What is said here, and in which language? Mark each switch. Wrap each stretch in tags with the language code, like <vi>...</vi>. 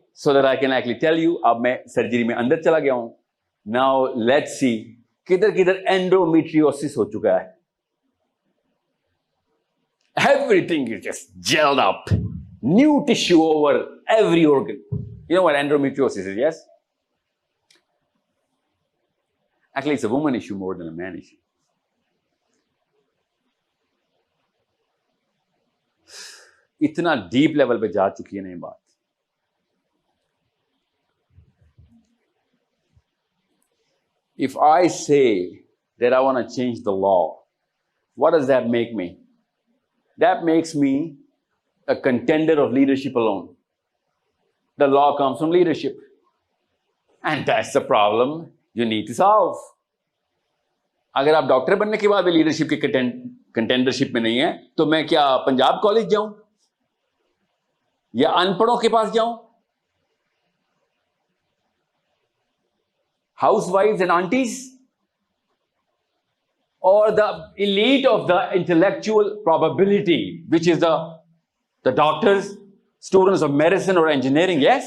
<en>So that I can actually tell you.</en> <ur>اب میں surgery میں اندر چلا گیا ہوں.</ur> <en>now let's see</en> <ur>کدھر کدھر اینڈومیٹریوسس ہو چکا ہے.</ur> <en>Everything is just gelled up. New tissue over every organ. You know what endometriosis is, yes? Actually, it's a woman issue more than a man issue.</en> <ur>اتنا ڈیپ لیول پہ جا چکی ہے نا یہ بات.</ur> <en>If I say that I want to change the law, what does that make me? That makes me a contender of leadership alone. The law comes from leadership. And that's the problem you need to solve.</en> <ur>اگر آپ doctor بننے کے بعد بھی leadership کی کنٹینڈرشپ میں نہیں ہیں, تو میں کیا پنجاب کالج جاؤں یا ان پڑھوں کے پاس جاؤں؟</ur> <en>House wives and aunties, or the elite of the intellectual probability, which is the doctors, students of medicine or engineering.</en>